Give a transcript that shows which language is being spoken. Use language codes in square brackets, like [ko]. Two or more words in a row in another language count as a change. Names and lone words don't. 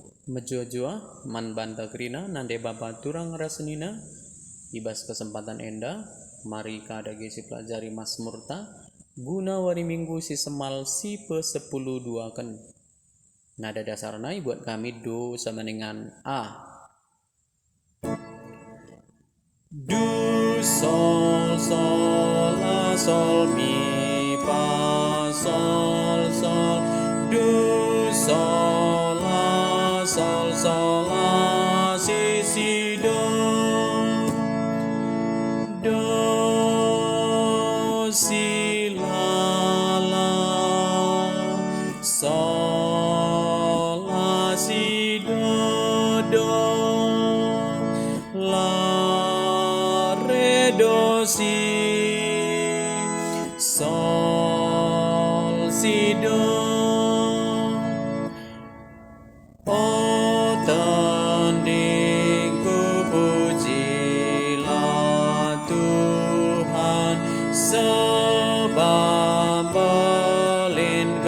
[btx] Mejua-jua man banta krina nande baba turang rasenina ibas kesempatan enda mari kada gesi pelajari Mazmurta guna wari minggu si semal si pe-10 duakan nada dasarna buat kami do [id] sama dengan A. Do sol sol la sol mi fa sol sol do sol la sol sol la si do si la sol la si do la do si sol si do. Oh tanding ku pujilah Tuhan sebab belin